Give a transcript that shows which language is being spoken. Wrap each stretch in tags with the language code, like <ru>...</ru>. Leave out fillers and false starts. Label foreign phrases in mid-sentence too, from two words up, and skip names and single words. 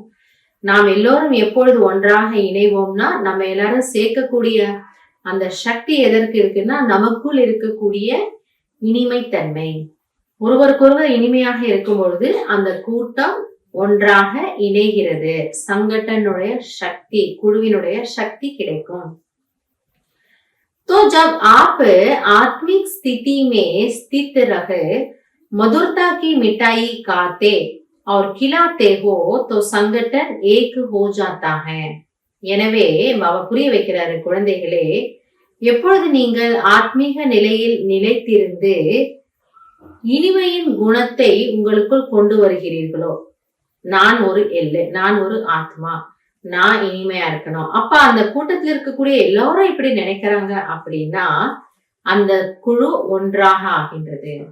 <ta>நாம் எல்லோரும் எப்பொழுது ஒன்றாக இணைவோம்னா, நம்ம எல்லாரும் சேர்க்கக்கூடிய அந்த சக்தி எதற்கு இருக்குன்னா, நமக்குள் இருக்கக்கூடிய இனிமைத்தன்மை. ஒருவருக்கொருவர் இனிமையாக இருக்கும் பொழுது அந்த கூட்டம் ஒன்றாக இணைகிறது,</ta> <hi>संगठनुடைய शक्ति,</hi> <ta>குழுவினுடைய शक्ति கிடைக்கும்.</ta> <hi>तो जब आप आत्मिक स्थिति में स्थित रह मधुरता की मिठाई खाते और खिलाते हो तो संगठन एक हो जाता है.</hi> <ta>எனவே பாபா புரிய வைக்கிறாரு, குழந்தைகளே, எப்பொழுது நீங்கள் ஆத்மீக நிலையில் நிலைத்திருந்து இனிமையின் குணத்தை உங்களுக்குள் கொண்டு வருகிறீர்களோ, நான் ஒரு எள்ளு, நான் ஒரு ஆத்மா, நான் இனிமையா இருக்கணும், அப்ப அந்த கூட்டத்தில் இருக்கக்கூடிய எல்லாரும் இப்படி நினைக்கிறாங்க அப்படின்னா அந்த குழு ஒன்றாக ஆகின்றது.</ta>